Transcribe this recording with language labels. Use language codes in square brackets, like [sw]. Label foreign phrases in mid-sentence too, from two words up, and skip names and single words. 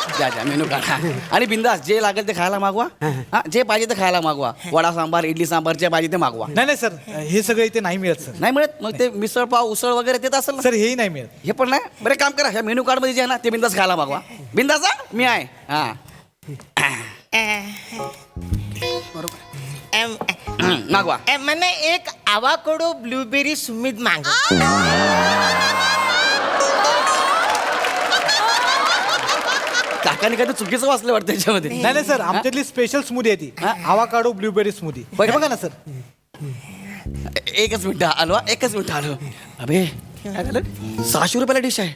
[mr] द्या [en] menu card [mr] आणि बिंदास जे लागेल ते खायला मागवा हा जे पाहिजे ते खायला मागवा वडा सांबार इडली सांबार जे पाहिजे ते मागवा नाही सर हे सगळं इथे नाही मिळत सर. नाही मिळत मग ते मिसळ पाव उसळ वगैरे देत असेल ना सर हेही नाही मिळत. हे पण नाही बरं काम करा ह्या [en] menu card [mr] मध्ये जे आहे ना ते बिंदास खायला मागवा बिंदास हा? मी आहे हा मागवा [gu] મને એક [en] avocado blueberry smoothie [gu] માંગ [mr] काकाने काही चुकीचं वाचलं वाटतं त्याच्यामध्ये नाही सर आमच्यातली [en] special smoothie [mr] आहे ती [en] avocado blueberry smoothie. [mr] बघा ना सर. एकच मिनिट आलो हा, एकच मिनिट आलो अबे काय झालं 600 रुपयाला डिश आहे